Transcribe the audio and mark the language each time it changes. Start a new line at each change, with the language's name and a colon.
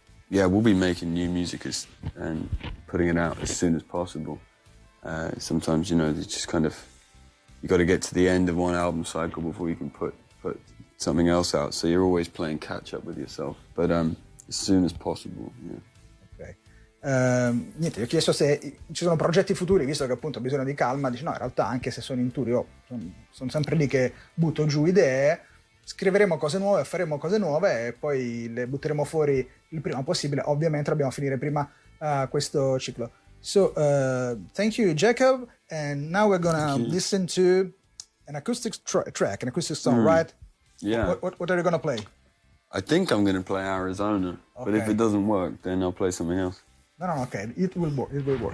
English: Yeah, we'll be making new music and putting it out as soon as possible. Sometimes, you know, it's just kind of, you got to get to the end of one album cycle before you can put something else out. So you're always playing catch up with yourself. But as soon as possible. Yeah. Ok.
Italian: Niente, gli ho chiesto se ci sono progetti futuri, visto che appunto ho bisogno di calma. Dice no, in realtà anche se sono in tour io sono sempre lì che butto giù idee, scriveremo cose nuove, faremo cose nuove e poi le butteremo fuori il prima possibile. Ovviamente dobbiamo finire prima questo ciclo.
English: So thank you, Jacob, and now we're gonna listen to an acoustic track, an acoustic song, right? Yeah. What are you gonna play? I think I'm going to play Arizona, but if Okay. it doesn't work, then I'll play something else. No, okay, it will work. It will work.